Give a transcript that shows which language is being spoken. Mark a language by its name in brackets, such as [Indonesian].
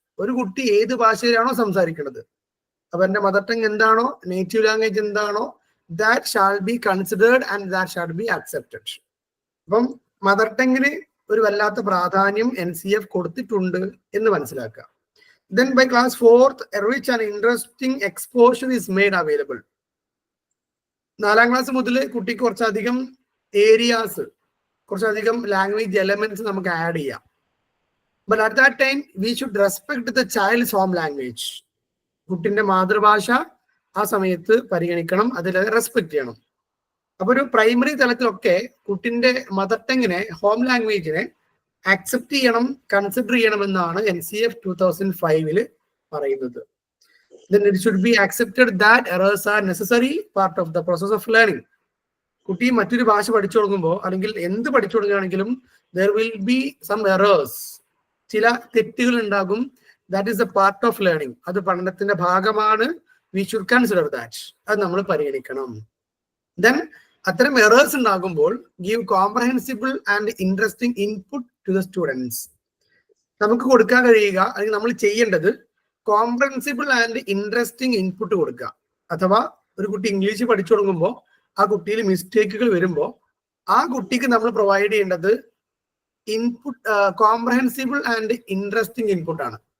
[Malayalam] ഒരു കുട്ടി ഏത് ഭാഷയിലാണോ സംസാരിക്കുന്നത്, അപ്പൊ എന്റെ [English] mother tongue [Malayalam] എന്താണോ, [English] Native language എന്താണോ, that shall be considered and that shall be accepted. [Malayalam] അപ്പം മദർ ടങ്ങിന് ഒരു വല്ലാത്ത പ്രാധാന്യം NCF കൊടുത്തിട്ടുണ്ട് എന്ന് മനസ്സിലാക്കുക. [English] Then by class 4th, a rich and interesting exposure is made available. [Malayalam] 4ാം class മുതൽ കുട്ടിക്ക് കുറച്ചധികം ഏരിയാസ്, കുറച്ചധികം ലാംഗ്വേജ് എലമെന്റ്സ് നമുക്ക് ആഡ് ചെയ്യാം. [English] But at that time we should respect the child's home language. [Malayalam] കുട്ടിന്റെ മാതൃഭാഷ ആ സമയത്ത് പരിഗണിക്കണം, അതിൽ റെസ്പെക്ട് ചെയ്യണം. അപ്പൊ ഒരു പ്രൈമറി തലത്തിലൊക്കെ കുട്ടിന്റെ മദർ ടങ്ങിനെ, ഹോം ലാംഗ്വേജിനെ അക്സെപ്റ്റ് ചെയ്യണം, കൺസിഡർ ചെയ്യണമെന്നാണ് NCF 2005 പറയുന്നത്. [English] Then it should be accepted that errors are necessary part of the process of learning. [Malayalam] കുട്ടി മറ്റൊരു ഭാഷ പഠിച്ചു തുടങ്ങുമ്പോൾ, അല്ലെങ്കിൽ എന്ത് പഠിച്ചു തുടങ്ങുകയാണെങ്കിലും [English] there will be some errors, [Malayalam] ചില തെറ്റുകൾ ഉണ്ടാകും. [English] That is a part of learning. [Malayalam] അത് പഠനത്തിന്റെ ഭാഗമാണ്. [English] We should consider that. [Malayalam] അത് നമ്മൾ പരിഗണിക്കണം. [English] Then [Malayalam] അത്തരം എറേഴ്സ് ഉണ്ടാകുമ്പോൾ [English] give comprehensible and interesting input to the students. [Malayalam] നമുക്ക് കൊടുക്കാൻ കഴിയുക, അല്ലെങ്കിൽ നമ്മൾ ചെയ്യേണ്ടത് [English] comprehensible and interesting input [Malayalam] കൊടുക്കുക. അഥവാ ഒരു കുട്ടി ഇംഗ്ലീഷ് പഠിച്ചു തുടങ്ങുമ്പോൾ ആ കുട്ടിയിൽ മിസ്റ്റേക്കുകൾ വരുമ്പോൾ ആ കുട്ടിക്ക് നമ്മൾ പ്രൊവൈഡ് ചെയ്യേണ്ടത് ഇൻപുട്ട്, [English] Comprehensible and interesting ഇൻപുട്ടാണ്.